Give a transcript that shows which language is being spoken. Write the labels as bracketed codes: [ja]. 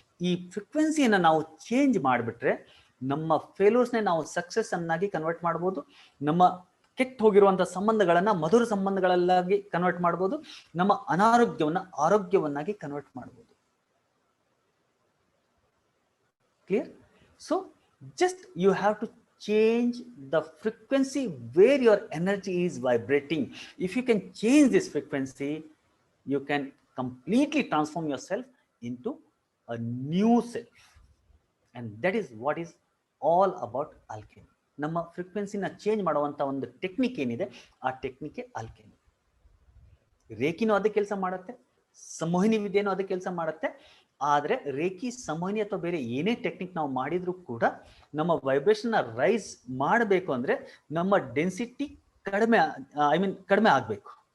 [kn] ಈ ಫ್ರೀಕ್ವೆನ್ಸಿಯನ್ನು ನಾವು ಚೇಂಜ್ ಮಾಡಿಬಿಟ್ರೆ ನಮ್ಮ ಫೇಲ್ಯೂರ್ಸ್ನೇ ನಾವು ಸಕ್ಸಸ್ ಅನ್ನಾಗಿ ಕನ್ವರ್ಟ್ ಮಾಡ್ಬೋದು, ನಮ್ಮ ಕೆಟ್ಟ ಹೋಗಿರುವಂತಹ ಸಂಬಂಧಗಳನ್ನ ಮಧುರ ಸಂಬಂಧಗಳಲ್ಲಾಗಿ ಕನ್ವರ್ಟ್ ಮಾಡ್ಬೋದು, ನಮ್ಮ ಅನಾರೋಗ್ಯವನ್ನ ಆರೋಗ್ಯವನ್ನಾಗಿ ಕನ್ವರ್ಟ್ ಮಾಡ್ಬೋದು. [en] Clear? So just you have to change the frequency where your energy is vibrating. If you can change this frequency, you can completely transform yourself into a new self, and that is what is all about alchemy. [kn] ನಮ್ಮ ಫ್ರೀಕ್ವೆನ್ಸಿನ change ಮಾಡುವಂತ ಒಂದು technique ಏನಿದೆ, ಆ technique alchemy. ರೇಖಿನೂ ಅದೇ ಕೆಲಸ ಮಾಡುತ್ತೆ, ಸಂಮೋಹಿನಿ ವಿದ್ಯೆನೂ ಅದೇ ಕೆಲಸ ಮಾಡುತ್ತೆ. ಆದ್ರೆ ರೇಖಿ, ಸಂಮೋಹಿನಿ ಅಥವಾ ಬೇರೆ ಏನೇ ಟೆಕ್ನಿಕ್ ನಾವು ಮಾಡಿದ್ರು ಕೂಡ ನಮ್ಮ ವೈಬ್ರೇಷನ್ ರೈಸ್ ಮಾಡಬೇಕು ಅಂದ್ರೆ ನಮ್ಮ ಡೆನ್ಸಿಟಿ ಕಡಿಮೆ ಆಗ್ಬೇಕು.